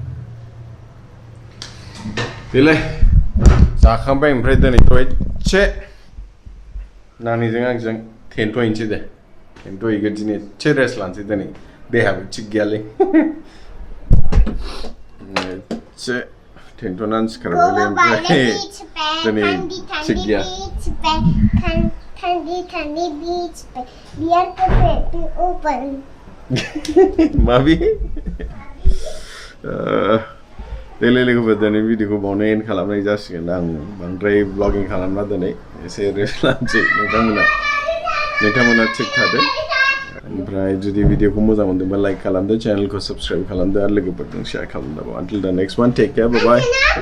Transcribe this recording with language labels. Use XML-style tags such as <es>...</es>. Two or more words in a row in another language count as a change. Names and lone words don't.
<brx>देलाय जाखांबाय ओमफ्राय दिनैथ' एसे नानिजों आंजों थेनथ'हैनोसै दे थेनथ'हैगोन दिनै एसे रेस्ट लानोसै दिनै देहाबो थिग गैयालै एसे थेनथ'नानै सिखारबायलै ओमफ्राय दिनै थिग गैया</brx> <hi>ठंडी ठंडी बीच पे बियर के पेटी ओपन</hi> <brx>माबी देलाय लोगोफोर दिनै भिडिअखौ बावनो एन्ड खालामनाय जासिगोन आं बांद्राय ब्लगिं खालामना दिनै एसे रेस्ट लानोसै नोंथांमोना थिग थादो ओमफ्राय जुदि भिडिअखौ मोजां मोनदोंबा लाइक खालामदो चेनेलखौ साबस्क्राइब खालामदो आरो लोगोफोरजों शेयार खालामदो</brx> <en>until the next one take care bye bye</en>